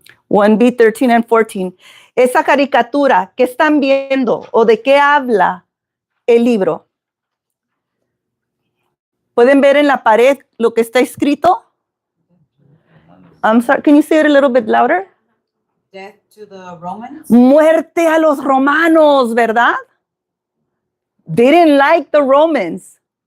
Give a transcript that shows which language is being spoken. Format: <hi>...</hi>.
<en>1B, 13 and 14.</en> <es>Esa caricatura que están viendo o de qué habla el libro. ¿Pueden ver en la pared lo que está escrito?</es> <en>I'm sorry, can you say it a little bit louder? Death to the Romans.</en> <es>Muerte a los romanos, ¿verdad?</es> <en>They didn't like the Romans.</en>